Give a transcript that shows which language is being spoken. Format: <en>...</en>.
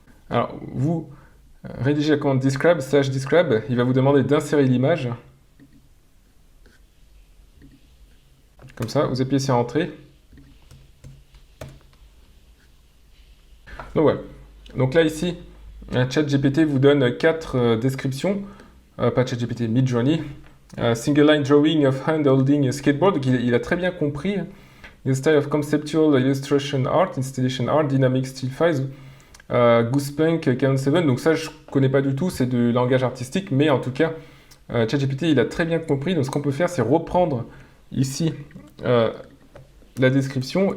<fr>Alors, vous rédigez la commande describe, /describe, il va vous demander d'insérer l'image. Comme ça, vous appuyez sur Entrée. Donc voilà. Donc là, ici, ChatGPT vous donne 4 descriptions.</fr> <en>Pas ChatGPT, Midjourney. Single line drawing of hand holding a skateboard.</en> <fr>Donc, il a très bien compris.</fr> <en>The style of conceptual illustration art, installation art, dynamic still files, Goosepunk, Canon 7.</en> <fr>Donc ça, je connais pas du tout, c'est du langage artistique, mais en tout cas, ChatGPT, il a très bien compris. Donc ce qu'on peut faire, c'est reprendre ici la description.</fr>